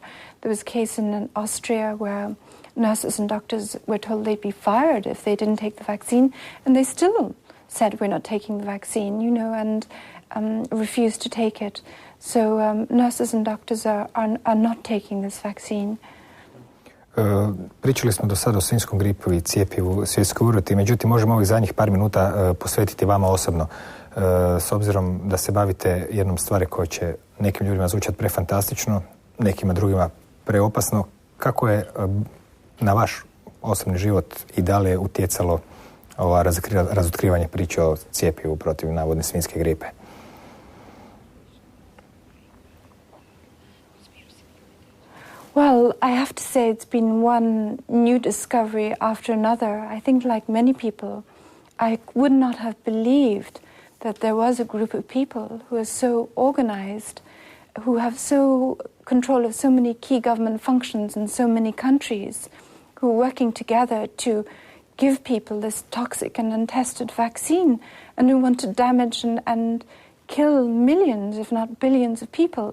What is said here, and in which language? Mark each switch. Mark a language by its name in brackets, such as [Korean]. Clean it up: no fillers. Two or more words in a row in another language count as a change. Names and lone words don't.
[English] There was a case in Austria where nurses and doctors were told they'd be fired if they didn't take the vaccine, and they still said we're not taking the vaccine, and refused to take it. So nurses and doctors are not taking this vaccine. [Croatian] Pričali smo do sada o svinjskom gripu i cijepivu svjetskoj uroti, međutim možemo ovih zadnjih par minuta posvetiti vama osobno, s obzirom da se bavite jednom stvari koja će nekim ljudima zvučati prefantastično, nekima drugima preopasno. Kako je na vaš osobni život i da li je utjecalo razotkrivanje priče o cijepivu protiv navodne svinjske gripe? [English] Well, I have to say it's been one new discovery after another. I think like many people, I would not have believed that there was a group of people who are so organized, who have so control of so many key government functions in so many countries, who are working together to give people this toxic and untested vaccine, and who want to damage and kill millions, if not billions of people.